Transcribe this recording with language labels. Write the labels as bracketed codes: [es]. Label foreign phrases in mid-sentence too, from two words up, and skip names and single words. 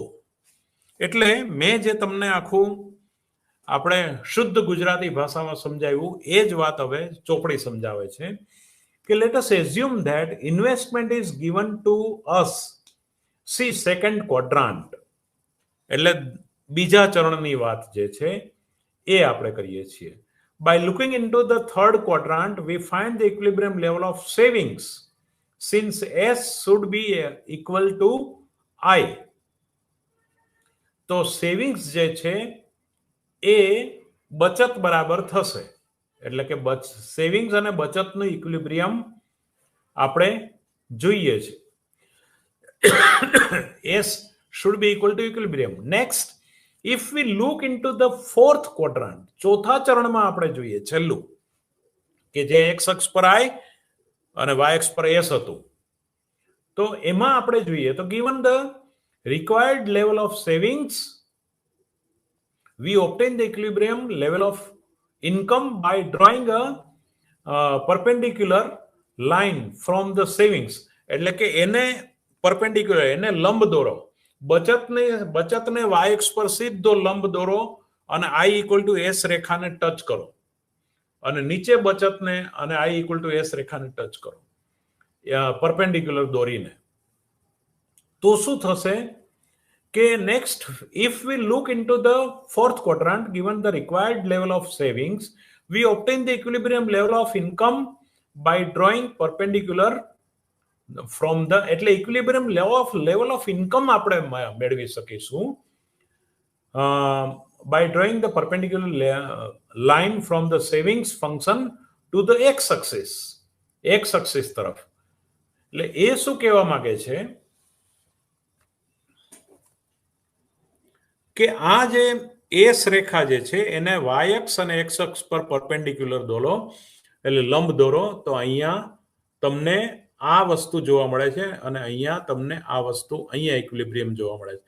[gu] એટલે મેં જે તમને આખું આપણે શુદ્ધ ગુજરાતી ભાષામાં સમજાવ્યું એ જ વાત હવે ચોપડી સમજાવે છે કે [en] let us assume that investment is given to us see second quadrant. [gu] એટલે બીજા ચરણની વાત જે છે એ આપણે કરીએ છીએ. [en] By looking into the third quadrant, we find the equilibrium level of savings since S should be equal to I. [gu] તો સેવિંગ્સ જે છે એ બચત બરાબર થશે. એટલે કે સેવિંગ્સ અને બચતનું ઇક્વિલિબ્રિયમ આપણે જોઈએ છે. [en] S should be equal to equilibrium. Next, if we look into the fourth quadrant, [gu] ચોથા ચરણમાં આપણે જોઈએ છેલ્લું કે જે x અક્ષ પર I અને y અક્ષ પર S હતું. તો એમાં આપણે જોઈએ તો [en] given the required level of savings, we obtain the equilibrium level of income by drawing a perpendicular line from the savings. [gu] એટલે કે એને perpendicular, એને લંબ દોરો. બચતને y અક્ષ પર સીધો લંબ દોરો અને [en] I equal to S [gu] રેખાને ટચ કરો અને નીચે બચતને અને [en] I equal to S [gu] રેખાને ટચ કરો પરપેન્ડિક્યુલર દોરીને. તો શું થશે કે [en] next, if we look into the fourth quadrant, given the required level of savings, we obtain the equilibrium level of income by drawing perpendicular from the, એટલે equilibrium level of income [gu] આપણે મેળવી શકીશું [en] by drawing the perpendicular line from the savings function to the x axis તરફ. [gu] એટલે એ શું કહેવા માંગે છે કે આ જે એસ રેખા જે છે એને વાય અક્ષ અને એક્સ અક્ષ પર પરપેન્ડિક્યુલર દોરો, એટલે લંબ દોરો. તો અહીંયા તમને આ વસ્તુ જોવા મળે છે અને અહીંયા તમને આ વસ્તુ અહીંયા ઇક્વિલિબ્રિયમ જોવા મળે છે.